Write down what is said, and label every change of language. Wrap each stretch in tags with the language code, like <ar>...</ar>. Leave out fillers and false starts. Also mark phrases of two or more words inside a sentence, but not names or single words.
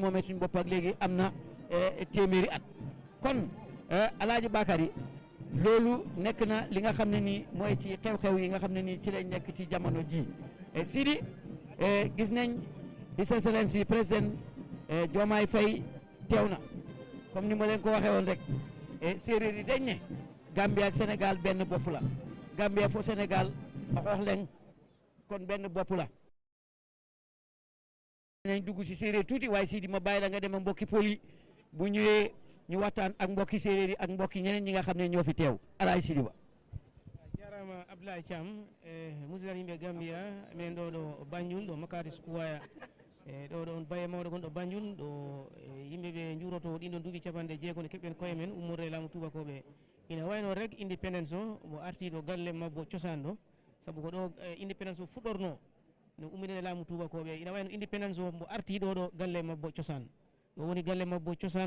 <wo>moomee suñ bopp ak léegi am na téeméeri at kon alaaji Bakary loolu nekk na li nga xam ne nii mooy ci xew-xew yi nga xam ne nii ci lañ nekk ci jamono ji Sidi gis nañ</wo> <en>His Excellency</en> <wo>président Diomaye Faye teew na comme ni ma leen ko waxee woon rek séeréer yi dañ ne Gambia ak Sénégal benn bopp la Gambia</wo> <srr>fo Sénégal a xoox leng</srr> <wo>kon benn bopp la nañ dugg ci séeréer tuuti waaye Sidi ma bàyyi la nga dem mbokki poli bu ñëwee ñu waxtaan ak mbokki séeréer yi ak mbokki ñeneen ñi nga xam ne ñoo fi teew alaay Sidi Ba</wo> <ff>jarama Abdoulaye Thiam musidal yimɓe Gambia minen ɗo Banjul ɗo Makati Square ɗo ɗon baye mawɗo gonɗo Banjul ɗo yimɓe ɓe juuroto ɗin ɗon duuɓi capanɗe jeegom nde keɓɓen koye men ummorde laamu tubakoɓe ina wayno rek indépendance o mo arti ɗo galle mabbo cosaan ɗo sabu ko ɗo indépendance o fuɗɗorno no ummidene laamu tubakoɓe ina wayno indépendance o mo arti ɗo galle mabbo cosaan ɗo woni galle mabbo cosaan</ff>